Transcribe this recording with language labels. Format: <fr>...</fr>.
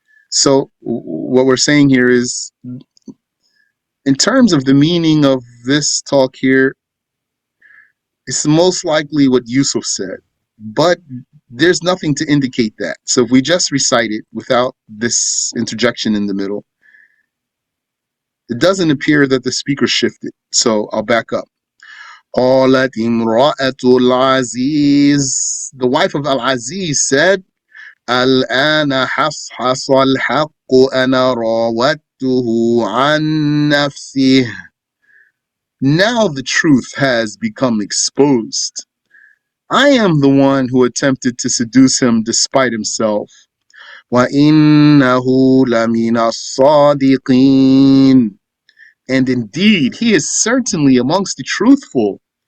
<en>So what we're saying here is, in terms of the meaning of this talk here, it's most likely what Yusuf said, but there's nothing to indicate that. So if we just recite it without this interjection in the middle, it doesn't appear that the speaker shifted. So I'll back up.</en> <ar>قالت امرأة العزيز, the wife of Al-Aziz said, الآن حصحص الحق أنا راودته عن نفسه.</ar> <en>Now the truth has become exposed. I am the one who attempted to seduce him despite himself.</en> <ar>وَإِنَّهُ لَمِنَ الصَّادِقِينَ.</ar> <en>And indeed, he is certainly amongst the truthful.</en>